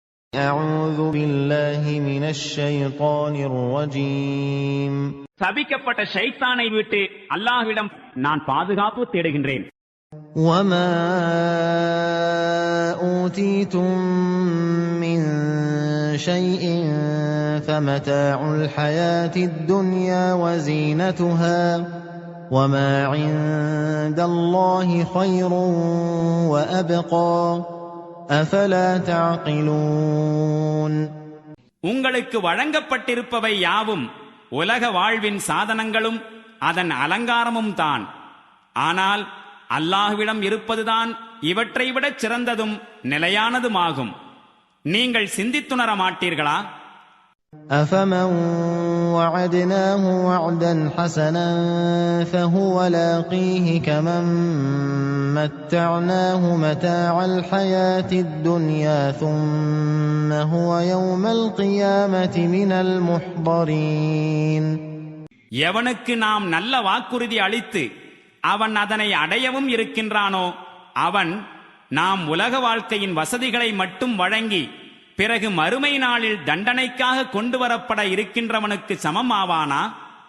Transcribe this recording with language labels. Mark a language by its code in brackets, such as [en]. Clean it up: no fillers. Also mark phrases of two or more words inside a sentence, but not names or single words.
[ar] أعوذ بالله من الشيطان الرجيم [ta] சபிக்கப்பட்ட ஷைத்தானை விட்டு அல்லாஹ்விடம் நான் பாதுகாப்பு தேடுகின்றேன். [ar] وما أوتيتم من شيء فمتاع الحياة الدنيا وزينتها وما عند الله خير وأبقى أفلا تعقلون. [ta] உங்களுக்கு வழங்கப்பட்டிருப்பவை யாவும் உலக வாழ்வின் சாதனங்களும் அதன் அலங்காரமும் தான். ஆனால் அல்லாஹ்விடம் இருப்பதுதான் இவற்றை விட சிறந்ததும் நிலையானதுமாகும். நீங்கள் சிந்தித்துணர மாட்டீர்களா? [ar] أفمن وعدناه وعدا حسنا فهو لاقيه كمن متعناه متاع الحياة الدنيا ثم هو يوم القيامة من المحضرين. [ta] எவனுக்கு நாம் நல்ல வாக்குறுதி அளித்து அவன் அதனை அடையவும் இருக்கின்றானோ அவன் நாம் உலக வாழ்க்கையின் வசதிகளை மட்டும் வழங்கி பிறகு மறுமை நாளில் தண்டனைக்காக கொண்டு வரப்பட இருக்கின்றவனுக்கு சமம் ஆவானா?